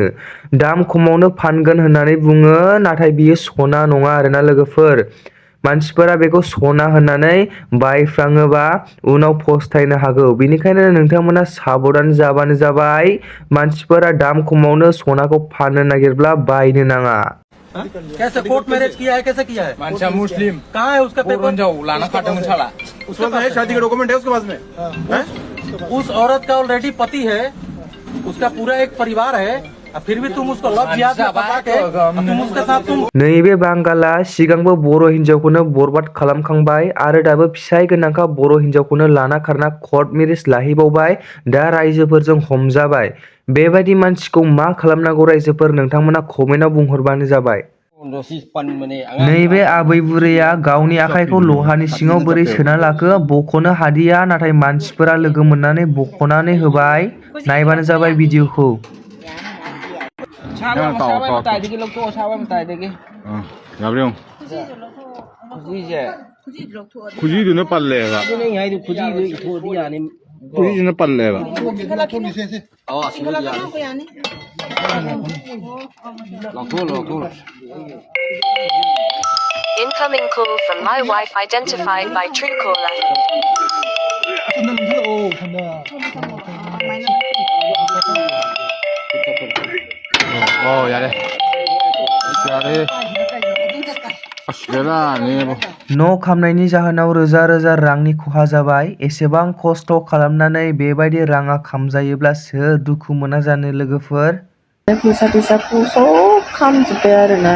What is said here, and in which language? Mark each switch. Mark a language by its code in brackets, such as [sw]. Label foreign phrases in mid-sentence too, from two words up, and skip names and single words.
[brx] दाम खमावनो फानगोन होननानै बुङो, नाथाय बियो सना नङा आरोना लोगोफोर। मानसिफोरा बेखौ सना होननानै बायफ्लाङोबा उनाव पस्तायनो हागौ। बेनिखायनो नोंथांमोना साबधान जाबानो जाबाय। मानसिफोरा दाम खमावनो सनाखौ फाननो नागिरब्ला बायनो नाङा। [hi] कैसे कोर्ट मैरिज किया है? कैसे किया है? [brx] मानसिया मुस्लिम [hi] कहाँ है उसका पेपर? जाओ लाना खाता में साला उसके पास है, शादी का डॉक्यूमेंट है उसके पास में। उस औरत का ऑलरेडी पति है, उसका पूरा एक परिवार है, फिर भी तुम उसको लव जिहाद में फंसा के तुम उसके साथ तुम। [brx] नैबे बांगाला सिगांबो बर' हिन्जावखौनो बरबाद खालामखांबाय आरो दाबो फिसाय गोनांखा बर' हिन्जावखौनो लाना खारना [en] court marriage [brx] लाहैबावबाय। दा रायजोफोरजों हमजाबाय। बेबायदि मानसिखौ मा खालामनांगौ रायजोफोर, नोंथांमोना कमेन्टआव बुंहरबानो जाबाय। नैबे आबै बुरैया गावनि आखाइखौ लहानि सिङाव बोरै सोना लाखो बख'नो हादिया, नाथाय मानसिफोरा लोगो मोननानै बख'नानै होबाय। नायबानो जाबाय भिडिअखौ। [en] Gabriel. Kujidu pallega. Kujidu pallega. Incoming call from my wife identified by Truecaller. Oh, ya deh. [brx] न' खामनायनि जाहोनाव रोजा रोजा रांनि खहा जाबाय। एसेबां खस्थ' खालामनानै बेबायदि राङा खामजायोब्ला सोर दुखु मोना जानो लोगोफोर। फैसाखौ सब खामजोब्बाय आरोना।